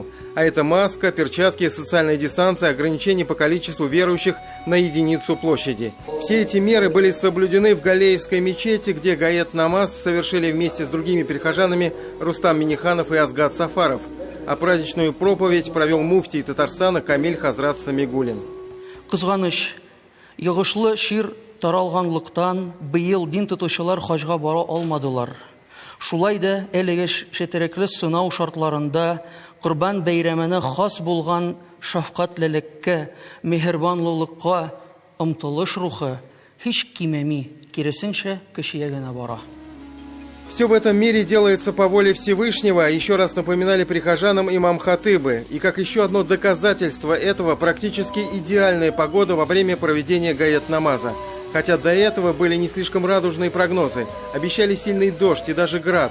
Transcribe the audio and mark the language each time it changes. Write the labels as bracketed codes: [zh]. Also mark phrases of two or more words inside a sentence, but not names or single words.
[ru] А это маска, перчатки, социальная дистанция, ограничение по количеству верующих на единицу площади. Все эти меры были соблюдены в Галеевской мечети, где гаят-намаз совершили вместе с другими прихожанами Рустам Миниханов и Азгат Сафаров. А праздничную проповедь провел муфтий Татарстана Камиль Хазрат Самигулин. [tt] Кызганыч, йогышлы шир таралганлыктан быел дин тотучылар хаҗга бара алмадылар. Шулай да әлеге четерекле сынау шартларында Курбан бәйрәменә хас булган шафкатьлелеккә, мехербанлылыкка омтылыш рухы һич кимеми, киресенчә көчәя генә бара. [ru] Все в этом мире делается по воле Всевышнего, еще раз напоминали прихожанам имам-хатыбы. И как еще одно доказательство этого, практически идеальная погода во время проведения гаят-намаза. Хотя до этого были не слишком радужные прогнозы, обещали сильный дождь и даже град.